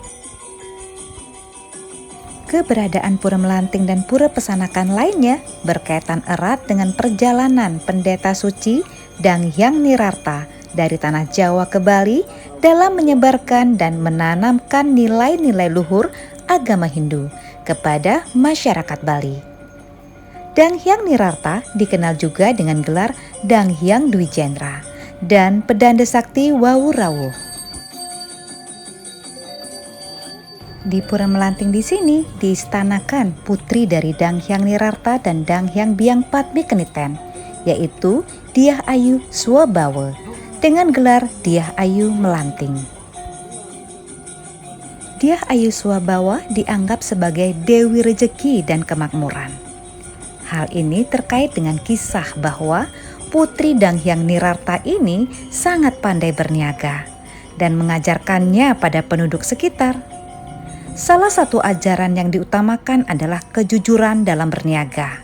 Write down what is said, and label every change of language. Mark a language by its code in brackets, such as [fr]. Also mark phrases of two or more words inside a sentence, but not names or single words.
[id] Keberadaan Pura Melanting dan pura pesanakan lainnya berkaitan erat dengan perjalanan pendeta suci Dang Hyang Nirarta dari tanah Jawa ke Bali dalam menyebarkan dan menanamkan nilai-nilai luhur agama Hindu kepada masyarakat Bali. Dang Hyang Nirarta dikenal juga dengan gelar Dang Hyang Dwijendra dan Pedanda Sakti Wawurawuh. Di Pura Melanting di sini diistanakan putri dari Dang Hyang Nirarta dan Dang Hyang Biang Patmi Keniten, yaitu Dyah Ayu Swabawa dengan gelar Dyah Ayu Melanting. Dyah Ayu Swabawa dianggap sebagai Dewi Rejeki dan Kemakmuran. Hal ini terkait dengan kisah bahwa putri Dang Hyang Nirarta ini sangat pandai berniaga dan mengajarkannya pada penduduk sekitar. Salah satu ajaran yang diutamakan adalah kejujuran dalam berniaga.